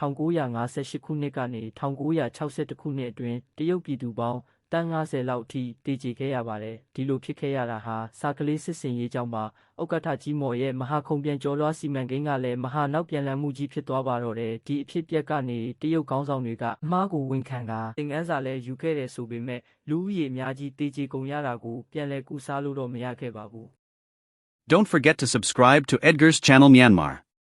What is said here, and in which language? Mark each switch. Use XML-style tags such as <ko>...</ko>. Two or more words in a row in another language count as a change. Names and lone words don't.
<my>1958 ခုနှစ်ကနေ1962ခုနှစ်အတွင်းတရုတ်ပြည်သူပေါင်းတန်း90လောက်ထိတေကျေခဲ့ရပါတယ်ဒီလိုဖြစ်ခဲ့ရတာဟာစာကလေးစစ်စင်ရေးကြောင့်ပါဥက္ကဋ္ဌကြီးမော်ရဲ့မဟာခုံပြန်ကျော်လွှားစီမံကိန်းကလည်းမဟာနောက်ပြန်လည်မှုကြီးဖြစ်သွားပါတော့တယ်ဒီအဖြစ်အပျက်ကနေတရုတ်ခေါင်းဆောင်တွေကအမှားကိုဝန်ခံတာသင်ခန်းစာလည်းယူခဲ့တယ်ဆိုပေမဲ့လူဦးရေအများကြီးတေကျေကုန်ရတာကိုပြန်လည်ကုစားလို့တော့မရခဲ့ပါဘူး</my> <en>Don't forget to subscribe to Edgar's channel Myanmar.</en>